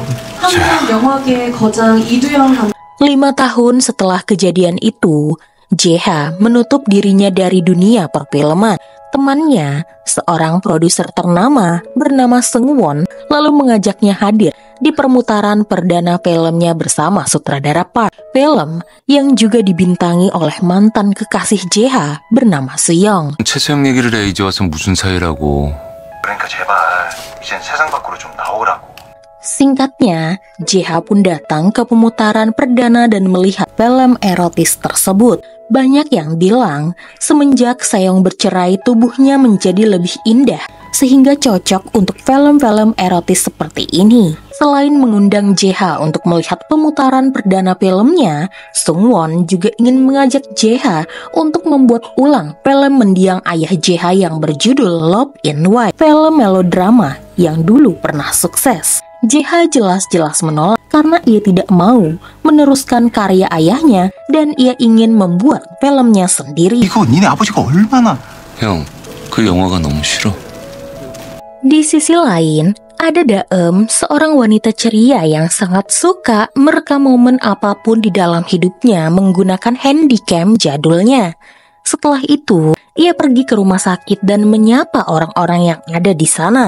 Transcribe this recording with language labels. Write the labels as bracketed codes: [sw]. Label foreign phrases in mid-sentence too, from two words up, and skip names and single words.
[id] 5 tahun setelah kejadian itu, JH menutup dirinya dari dunia perfilman. Temannya, seorang produser ternama bernama Seungwon, lalu mengajaknya hadir di permutaran perdana filmnya bersama sutradara Park. Film yang juga dibintangi oleh mantan kekasih JH bernama Seong. [ko] 최수영 얘기를 해 이제 와서 무슨 사이라고. 그러니까 제발 이젠 세상 밖으로 좀 나오라고. [id] Singkatnya, JH pun datang ke pemutaran perdana dan melihat film erotis tersebut. Banyak yang bilang, semenjak Seong bercerai tubuhnya menjadi lebih indah, sehingga cocok untuk film-film erotis seperti ini. Selain mengundang JH untuk melihat pemutaran perdana filmnya, Seungwon juga ingin mengajak JH untuk membuat ulang film mendiang ayah JH yang berjudul Love in White, film melodrama yang dulu pernah sukses. JH jelas-jelas menolak karena ia tidak mau meneruskan karya ayahnya dan ia ingin membuat filmnya sendiri. [ko] 이거 니네 아버지가 얼마나... 형, 그 영화가 너무 싫어. [id] Di sisi lain, ada Daeum, seorang wanita ceria yang sangat suka merekam momen apapun di dalam hidupnya menggunakan handycam jadulnya. Setelah itu, ia pergi ke rumah sakit dan menyapa orang-orang yang ada di sana.